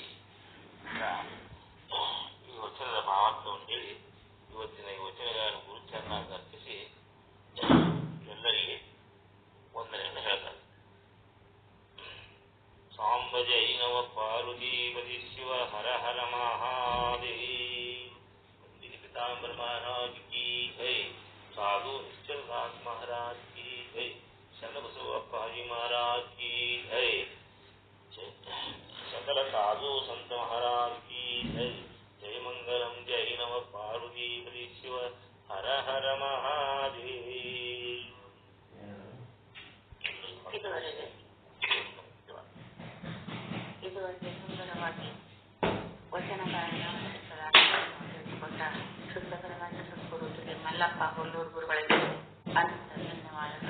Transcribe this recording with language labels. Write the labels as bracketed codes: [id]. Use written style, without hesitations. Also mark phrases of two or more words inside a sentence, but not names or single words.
[kn] ಈ ವಚನದ ಭಾವಾರ್ಥವನ್ನು ಹೇಳಿ ಇವತ್ತಿನ ಈ ವಚನಗಳನ್ನು ಗುರುಚರನಾಗಿ ಅರ್ಪಿಸಿ ಎಲ್ಲರಿಗೆ ವಂದನೆಯನ್ನು ಹೇಳ್ತಾರೆ. ಸಾಂಬ ಜೈನವ ಪಾರ್ವತೀಪತಿ ಶಿವ ಹರ ಹರ ಮಹಾದೇವಿ. [hi] ಪಿತಾ पीताम्बर महाराज की जय, साधु निश्चलदास महाराज की जय, शरणबसव अप्पाजी महाराज की जय, सकल साधु संत महाराज की जय, जय मंगलम जय नम पार्वती शिव हर हर महादेव. [kn] ಇದುವರೆಗೆ ಸುಂದರವಾಗಿ ವಚನಗಾಯನ ತಿಳಿಸಿಕೊಟ್ಟ ಶುದ್ಧಕರವಾದ ಸದ್ಗುರು ಶ್ರೀ ಮಲ್ಲಪ್ಪ ಹೊಲ್ಲೂರು ಗುರುಗಳಿಗೆ ಅನಂತ ಧನ್ಯವಾದಗಳು.